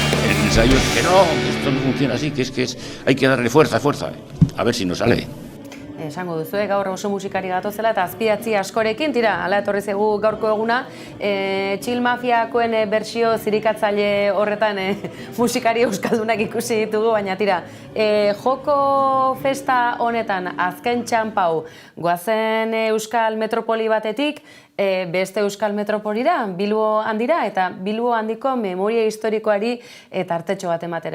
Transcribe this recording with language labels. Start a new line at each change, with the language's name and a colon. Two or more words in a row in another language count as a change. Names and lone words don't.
Spanish: Que no, esto no funciona así, que hay que darle fuerza, a ver si nos sale.
Basque: esango duzu, gaur oso musikari gatozela eta azpidatzi askorekin, tira, hala etorri zaigu gaurko eguna, Chill Mafiakoen bertsio zirikatzaile horretan musikari euskaldunak ikusi ditugu, baina tira, joko festa honetan azken txanpau goazen Euskal Metropoli batetik, beste Euskal Metropolira, Bilbo handira, eta Bilbo handiko memoria historikoari tartetxo bat ematera.